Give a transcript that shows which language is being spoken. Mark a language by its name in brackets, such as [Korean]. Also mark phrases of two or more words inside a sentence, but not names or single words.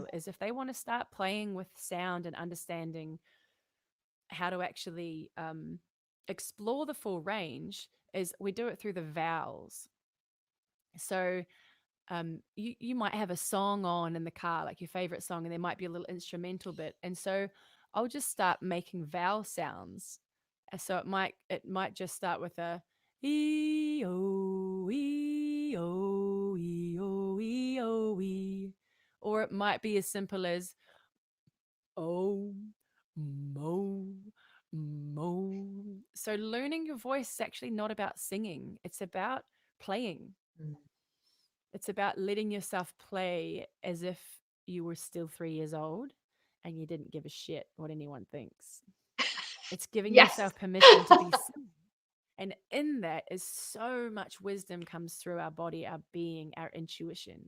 [English] people is if they want to start playing with sound and understanding how to actually explore the full range, is we do it through the vowels. So you might have a song on in the car, like your favorite song, and there might be a little instrumental bit. And so I'll just start making vowel sounds. So it might just start with a e o e o e o e o e, or it might be as simple as oh mo mo. So learning your voice is actually not about singing; it's about playing. Mm. It's about letting yourself play as if you were still 3 years old and you didn't give a shit what anyone thinks. It's giving Yes. yourself permission to be silly. And in that is so much wisdom comes through our body, our being, our intuition.